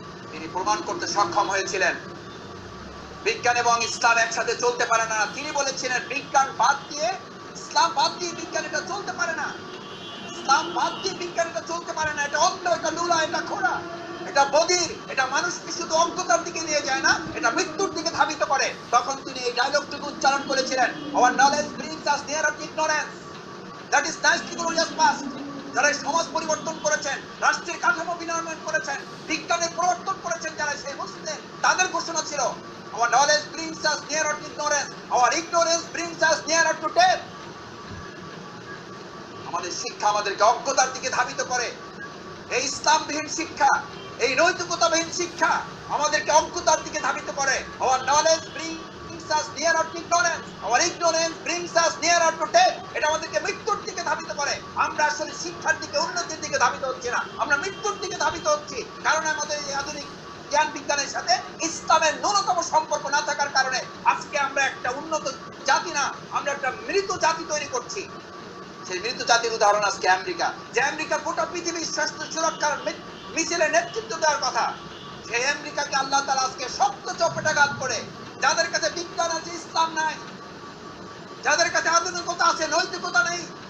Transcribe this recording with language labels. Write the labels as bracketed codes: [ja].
[bn] তিনি প্রমাণ করতে সক্ষম হয়েছিলেন বিজ্ঞান এবং ইসলাম একসাথে চলতে পারে না। তিনি বলেছিলেন বিজ্ঞান বাদ দিয়ে, ইসলাম বাদ দিয়ে বিজ্ঞান এটা চলতে পারে না, ইসলাম বাদ দিয়ে বিজ্ঞান এটা চলতে পারে না। এটা অন্ধ, এটা লুলা, এটা খোড়া, এটা বধির, এটা মানুষকে শুধু অজ্ঞতার দিকে নিয়ে যায় না, এটা মৃত্যুর দিকে ধাবিত করে। তখন তিনি এই ডায়লগটুকু উচ্চারণ করেছিলেন, [en] our knowledge brings us nearer to ignorance, that is nicely glorious past। [bn] যারা সমাজ পরিবর্তন করেছেন, রাষ্ট্রের কাঠামো বিনির্মাণ করেছেন, বিজ্ঞানের প্রবর্তন করেছেন, যারা সেই মুসলিম, তাদের ঘোষণা ছিল [en] our knowledge brings us nearer to ignorance, our ignorance brings us nearer to death। [bn] আমাদের শিক্ষা আমাদেরকে অজ্ঞতার দিকে ধাবিত করে। এই ইসলামবিহীন শিক্ষা, এই নৈতিকতাবিহীন শিক্ষা আমাদেরকে অজ্ঞতার দিকে ধাবিত করে। [en] our knowledge brings us nearer to ignorance, our ignorance brings us nearer to death। [bn] এটা আমাদেরকে মৃত্যুর দিকে ধাবিত করে। আমরা আসলে শিক্ষার দিকে, উন্নতির দিকে ধাবিত হচ্ছি না, আমরা মৃত্যুর দিকে ধাবিত হচ্ছি। কারণ আমাদের এই আধুনিক জ্ঞান বিজ্ঞানের সাথে ইসলামের ন্যূনতম সম্পর্ক না থাকার কারণে আজকে আমরা একটা উন্নত জাতি না, আমরা একটা মৃত জাতি তৈরি করছি। সেই মৃত জাতির উদাহরণ আজকে আমেরিকা, যে আমেরিকা গোটা পৃথিবীর স্বাস্থ্য সুরক্ষার মিছিলের নেতৃত্ব দেওয়ার কথা, সেই আমেরিকাকে আল্লাহ তাআলা আজকে শক্ত চপেটাঘাত করে, যাদের কাছে বিজ্ঞান আছে ইসলাম নাই, যাদের কাছে আধুনিকতা আছে নৈতিকতা নেই,